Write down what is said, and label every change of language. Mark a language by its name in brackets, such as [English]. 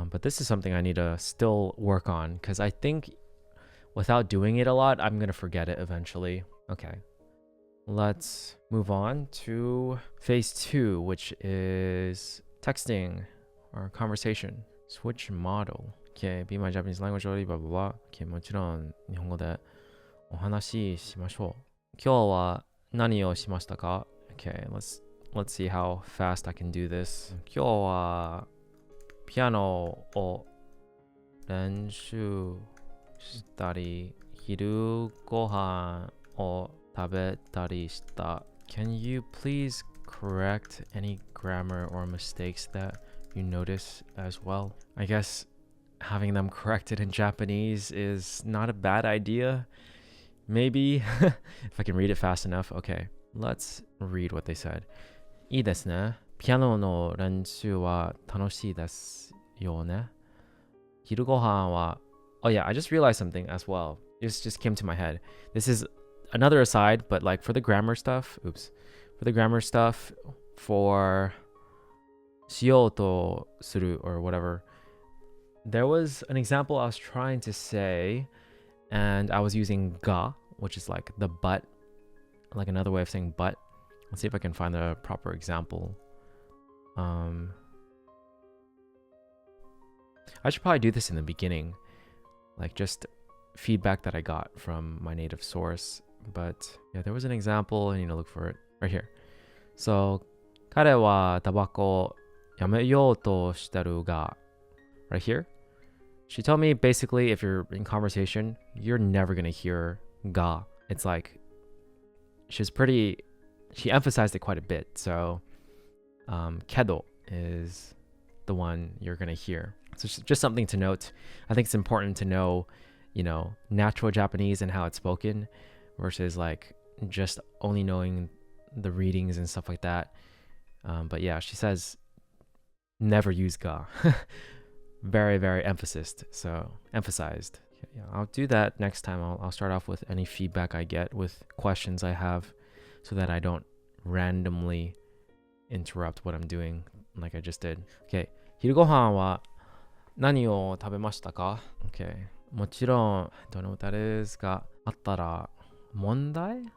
[English] But this is something I need to still work on, because I think without doing it a lot, I'm going to forget it eventually. Okay, let's move on to phase 2, which is texting or conversation. Switch model. Okay, be my Japanese language already, blah blah blah. [Japanese] Okay, もちろん日本語でお話ししましょう。今日は何をしましたか? [English] Okay, let's see how fast I can do this. [Japanese] 今日はピアノを練習したり、昼ご飯を食べたりした。 [English] Can you please correct any grammar or mistakes that you notice as well? I guess having them corrected in Japanese is not a bad idea. Maybe if I can read it fast enough. Okay, let's read what they said. [Japanese] いいですね。ピアノの練習は楽しいですよね。昼ご飯は [English] Oh yeah, I just realized something as well. This just came to my head. This is another aside, but like for the grammar stuff, for しようとする or whatever, there was an example I was trying to say, and I was using ga, which is like the but, like another way of saying but. Let's see if I can find the proper example. I should probably do this in the beginning, like just feedback that I got from my native source. But yeah, there was an example. I need to look for it right here. [Japanese] So 彼はタバコをやめようとしてるが [English] right here. She told me basically if you're in conversation, you're never gonna hear ga. It's like she emphasized it quite a bit. So kedo is the one you're gonna hear. So it's just something to note. I think it's important to know, natural Japanese and how it's spoken versus like just only knowing the readings and stuff like that. But yeah, she says never use ga. Very, very emphasized. So emphasized. Yeah, I'll do that next time. I'll start off with any feedback I get with questions I have, so that I don't randomly interrupt what I'm doing like I just did. Okay. [Japanese] 昼ご飯は何を食べましたか? [English] Okay. [Japanese] もちろん [English] don't know what that is [Japanese] があったら問題?